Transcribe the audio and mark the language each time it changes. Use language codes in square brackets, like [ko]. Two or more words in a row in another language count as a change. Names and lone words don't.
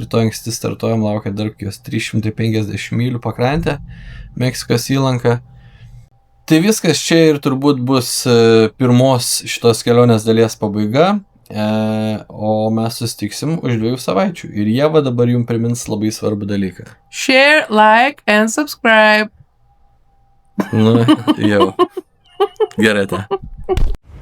[lt] Rytoj anksti startuojam, laukia dar kokios 350 mylių pakrantę, Meksikos įlanką. Tai viskas čia ir turbūt bus pirmos šitos kelionės dalies pabaiga, o mes susitiksim už 2 savaičių. Ir Ieva dabar jums primins labai svarbų dalyką. [en] Share, like and subscribe. [lt] Nu, jau. Gerai, ta.